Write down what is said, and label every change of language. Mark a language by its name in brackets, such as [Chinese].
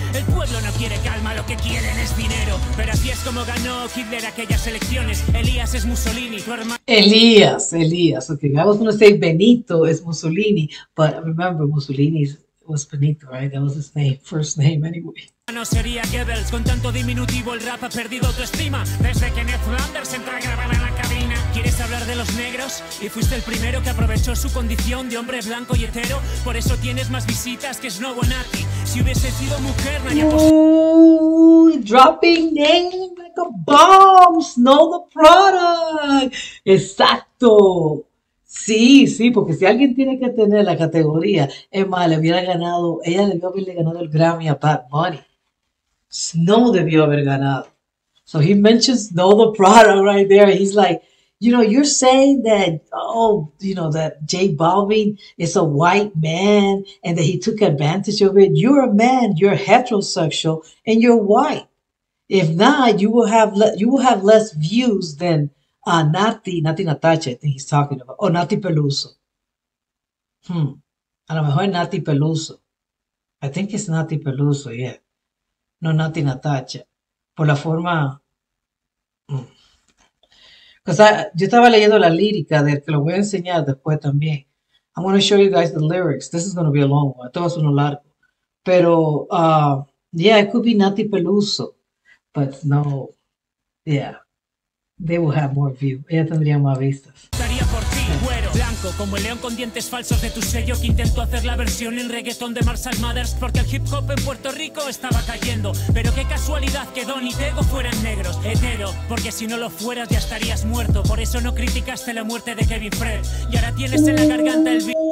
[Spanish] El pueblo no quiere calma, lo que quieren es dinero. Pero así es como ganó Hitler aquellas elecciones. Elías es Mussolini, tu hermano. Elías. [English] Okay, I was going to say Benito is Mussolini, but remember Mussolini was Benito, right? That was his name, first name anyway. [Spanish] No sería Goebbels, con tanto diminutivo el rap ha perdido autoestima. Desde que Ned Flanders entró a grabar en la cabina. ¿Quieres hablar de los negros? Y fuiste el primero que aprovechó su condición de hombre blanco y hetero. Por eso tienes más visitas que Snow Bonatti. Si hubiese sido mujer, no haría [English] Ooh, dropping names like a bomb. Know the product. [Spanish] Exacto. Sí, sí, porque si alguien tiene que tener la categoría, es más, le hubiera ganado, ella debió haberle ganado el Grammy a Bad Bunny. Snow debió haber ganado. [English] So he mentions know the product right there. He's like, you're saying that, that JBalvin is a white man and that he took advantage of it. You're a man, you're heterosexual, and you're white. If not, you will have less views than Nati Natacha, I think he's talking about, or Nati Peluso. [Spanish] A lo mejor [English] Nati Peluso. I think it's Nati Peluso, yeah. [Spanish] No Nati Natacha. Por la forma. Yo estaba leyendo la lírica del que lo voy a enseñar después también. [English] I'm going to show you guys the lyrics. This is going to be a long one. [Spanish] Esto va a ser uno largo. [English] Pero, yeah, it could be Nati Peluso. But no, yeah. They will have more views. [Spanish] Ella tendría más vistas. Estaría por ti, güero, blanco, como el león con dientes falsos de tu sello que intentó hacer la versión en reggaetón de Marshall Mathers porque el hip hop en Puerto Rico estaba cayendo. Pero qué casualidad que Don y Tego fueran negros. Hetero, porque si no lo fueras ya estarías muerto. Por eso no criticaste la muerte de Kevin Fred. Y ahora tienes en la garganta el